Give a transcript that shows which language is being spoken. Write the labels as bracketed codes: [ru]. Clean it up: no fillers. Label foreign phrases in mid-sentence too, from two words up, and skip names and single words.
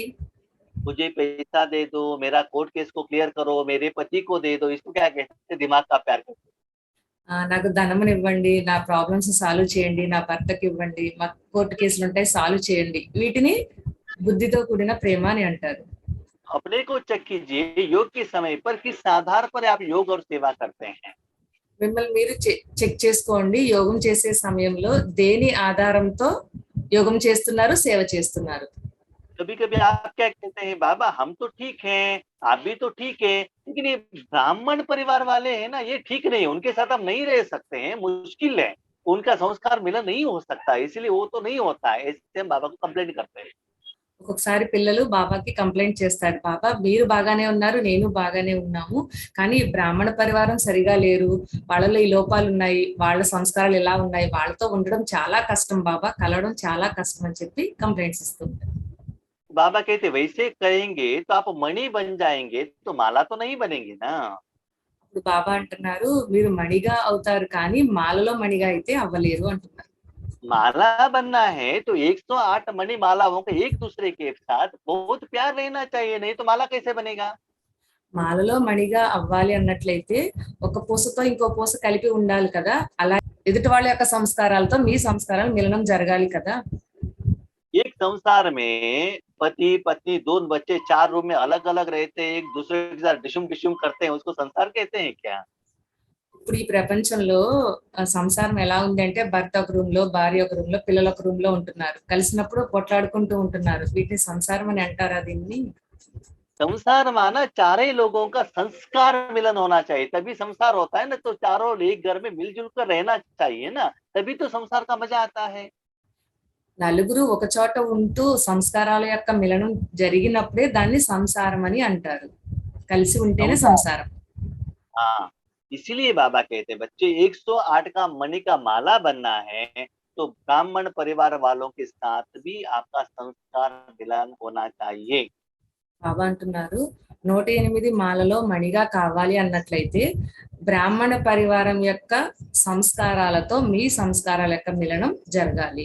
[hi] मुझे पैसा दे दो, मेरा [en] court case [hi] को क्लियर करो, मेरे पति को दे दो, इसको क्या कहते? दिमाग का प्यार कहते। [te] నాకు ధనమును ఇవ్వండి, నా [en] problems solve [te] చేయండి, నా భర్తకి ఇవ్వండి, మా కోర్టు కేసులు ఉంటాయి సాల్వ్ చేయండి, వీటిని బుద్ధితో కూడిన ప్రేమ అని అంటారు. [hi] अपने को चेक कीजिए, योग के समय पर किस आधार पर आप योग और सेवा करते हैं। [te] మిమ్మల్ని మీరు చెక్ చేసుకోండి, యోగం చేసే సమయంలో దేని ఆధారంతో యోగం చేస్తున్నారు, సేవ చేస్తున్నారు. [hi] कभी कभी आप क्या कहते हैं, बाबा हम तो ठीक हैं, आप भी तो ठीक है, लेकिन ये ब्राह्मण परिवार वाले हैं ना, ये ठीक नहीं है, उनके साथ हम नहीं रह सकते हैं, मुश्किल है, उनका संस्कार मिलन नहीं हो सकता, इसलिए वो तो नहीं होता है, ऐसे हम बाबा को कंप्लेंट करते हैं। [te] ఒక్కొక్కసారి పిల్లలు బాబాకి కంప్లైంట్ చేస్తారు, బాబా మీరు బాగానే ఉన్నారు, నేను బాగానే ఉన్నాము, కానీ బ్రాహ్మణ పరివారం సరిగా లేరు, వాళ్ళలో ఈ లోపాలు ఉన్నాయి, వాళ్ళ సంస్కారాలు ఎలా ఉన్నాయి, వాళ్ళతో ఉండడం చాలా కష్టం బాబా, కలవడం చాలా కష్టం అని చెప్పి కంప్లైంట్స్ ఇస్తుంటారు. [hi] बाबा कहते वैसे करेंगे तो आप मणि बन जाएंगे, तो माला तो नहीं बनेंगे ना। [te] ఇప్పుడు బాబా అంటున్నారు మీరు మణిగా అవుతారు కానీ మాలలో మణిగా అయితే అవ్వలేరు అంటున్నారు. [hi] माला बनना है तो 108 मणि मालाओं का एक दूसरे के साथ बहुत प्यार रहना चाहिए, नहीं तो माला कैसे बनेगा। [te] మాలలో మణిగా అవ్వాలి అన్నట్లయితే ఒక పూసతో ఇంకో పూస కలిపి ఉండాలి కదా, అలా ఎదుటి వాళ్ళ యొక్క సంస్కారాలతో మీ సంస్కారాలు మిలనం జరగాలి కదా. [hi] एक संसार में पति पत्नी दोनों बच्चे 4 रूम में अलग अलग रहते हैं, एक दूसरे के साथ डिशुम डिशुम करते हैं, उसको संसार कहते हैं क्या। [te] ఇప్పుడు ఈ ప్రపంచంలో సంసారం ఎలా ఉంది అంటే భర్త ఒక రూమ్ లో, భార్య ఒక రూమ్ లో, పిల్లలు ఒక రూమ్ లో ఉంటున్నారు, కలిసినప్పుడు కొట్లాడుకుంటూ ఉంటున్నారు, వీటిని సంసారం అని అంటారా దీన్ని? [hi] संसार माना चारे लोगों का संस्कार मिलन होना चाहिए, तभी संसार होता है ना, तो चारों एक घर में मिलजुल कर रहना चाहिए ना, तभी तो संसार का मजा आता है। [te] నలుగురు ఒక చోట ఉంటూ సంస్కారాల యొక్క మిలనం జరిగినప్పుడే దాన్ని సంసారం అని అంటారు, కలిసి ఉంటేనే సంసారం. [hi] हाँ, इसीलिए बाबा कहते हैं बच्चे 108 का मणि का माला बनना है, तो ब्राह्मण परिवार वालों के साथ भी आपका संस्कार मिलन होना चाहिए। [te] బాబా అంటున్నారు 108 మాలలో మణిగా కావాలి అన్నట్లయితే బ్రాహ్మణ పరివారం యొక్క సంస్కారాలతో మీ సంస్కారాల యొక్క మిలనం జరగాలి.